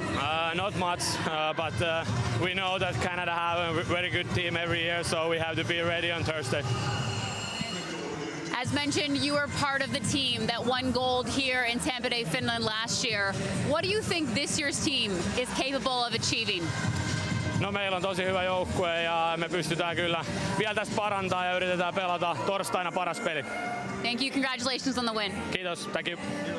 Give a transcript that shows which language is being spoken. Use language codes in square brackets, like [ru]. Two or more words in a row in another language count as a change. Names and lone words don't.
[en] Not much, but we know that Canada have a very good team every year, so we have to be ready on Thursday. As mentioned, you were part of the team that won gold here in Tampere, Finland last year. What do you think this year's team is capable of achieving? [fi] No, meillä on tosi hyvä joukkue ja me pystytään kyllä vielä tästä parantaa ja yritetään pelata torstaina paras peli. [en] Thank you. Congratulations on the win. Kiitos. Thank you.